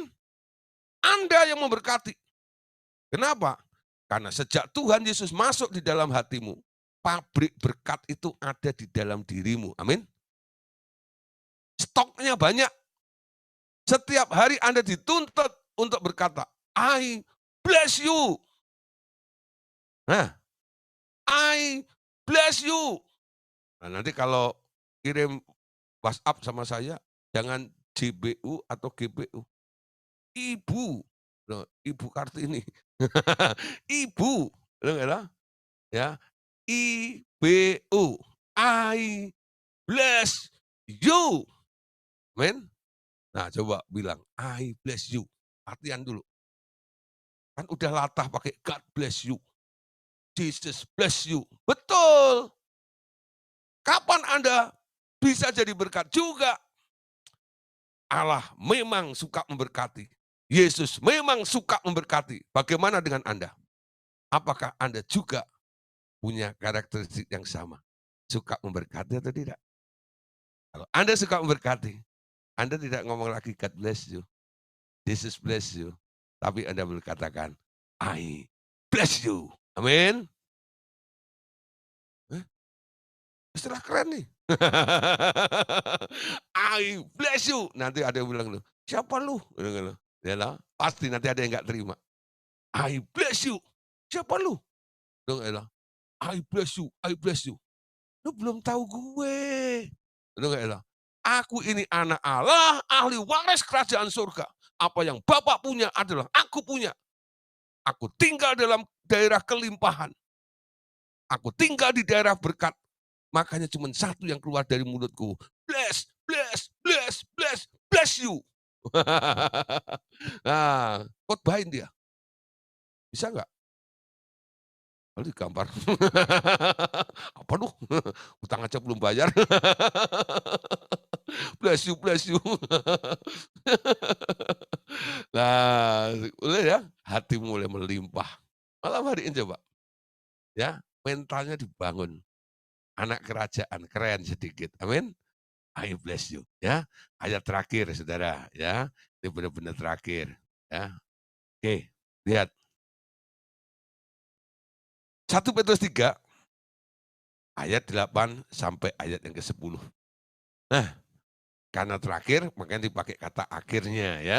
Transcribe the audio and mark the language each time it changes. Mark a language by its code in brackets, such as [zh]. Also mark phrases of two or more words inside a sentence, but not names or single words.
[id] Anda yang memberkati. Kenapa? Karena sejak Tuhan Yesus masuk di dalam hatimu, pabrik berkat itu ada di dalam dirimu. Amin. Stoknya banyak. Setiap hari Anda dituntut untuk berkata, [en] I bless you. Nah, I bless you. [id] Nah, nanti kalau kirim WhatsApp sama saya, jangan JBU atau GBU. Ibu. Loh, Ibu Kartini. Ibu. Loh, ya. IBU. [en] I bless you. [id] Amin. Nah, coba bilang, [en] I bless you. [id] Latihan dulu. Kan udah latah pakai [en] God bless you. Jesus bless you. [id] Betul. Kapan Anda bisa jadi berkat juga? Allah memang suka memberkati. Yesus memang suka memberkati. Bagaimana dengan Anda? Apakah Anda juga punya karakteristik yang sama? Suka memberkati atau tidak? Kalau Anda suka memberkati, Anda tidak ngomong lagi [en] God bless you, Jesus bless you. [id] Tapi Anda berkatakan, [en] I bless you. [id] Amin. Istilah keren nih. [en] I bless you. [id] Nanti ada yang bilang, siapa lu? Ya lah, pasti nanti ada yang nggak terima. [en] I bless you. [id] Siapa lu? [en] I bless you, I bless you. [id] Lu belum tahu gue. Aku ini anak Allah, ahli waris kerajaan surga. Apa yang Bapak punya adalah aku punya. Aku tinggal dalam daerah kelimpahan. Aku tinggal di daerah berkat. Makanya cuma satu yang keluar dari mulutku. [en] Bless, bless, bless, bless, bless you. [id] Nah, khotbahin dia. Bisa nggak? Lalu digampar. Apa lu? Utang aja belum bayar. [en] Bless you, bless you. [id] Nah, boleh ya, hati mulai melimpah. Malam hari ini coba, ya, mentalnya dibangun. Anak kerajaan, keren sedikit, amin. [en] I bless you, [id] ya. Ayat terakhir, saudara, ya. Ini benar-benar terakhir, ya. Oke, lihat. 1 Petrus 3 ayat 8 sampai ayat yang ke-10. Nah, karena terakhir, makanya dipakai kata akhirnya, ya.